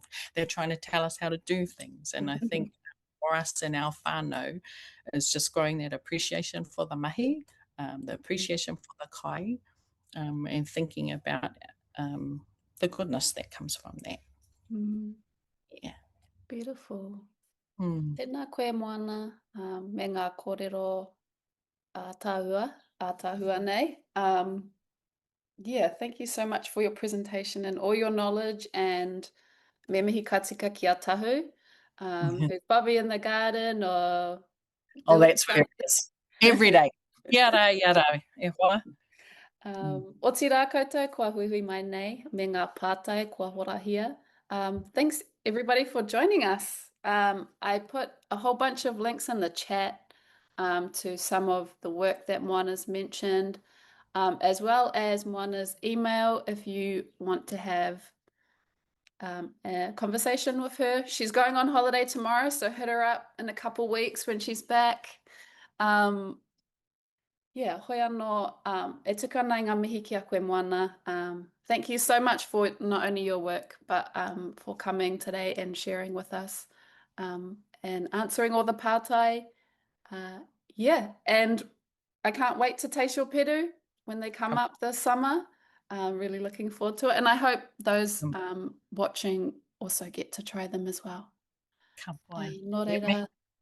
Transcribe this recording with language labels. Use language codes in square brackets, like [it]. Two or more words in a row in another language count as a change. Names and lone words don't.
[en] They're trying to tell us how to do things. And I think for us in our whānau is just growing that appreciation for the mahi, the appreciation for the kai, and thinking about the goodness that comes from that. Yeah. Beautiful. [mi] Tēnā koe moana, me ngā kōrero ātāhua nei. [en] Thank you so much for your presentation and all your knowledge, and [mi] me mihi ka tika ki a tahu, [en] who's Bobby in the garden or... Oh, that's where it is. Every day. Yara, [mi] e hoa. O tī rā koutou, kua hui mai nei, me ngā pātai kua horahia. [en] Thanks everybody for joining us. I put a whole bunch of links in the chat to some of the work that Moana's mentioned, as well as Moana's email if you want to have a conversation with her. She's going on holiday tomorrow, so hit her up in a couple weeks when she's back. [mi] Hoi anō, e tuka nei ngā mihi ki a koe Moana. [en] Thank you so much for not only your work, but for coming today and sharing with us, and answering all the pātai. And I can't wait to taste your peru when they come up this summer. Really looking forward to it. And I hope those watching also get to try them as well. [mi] Ka pai. Nō reira.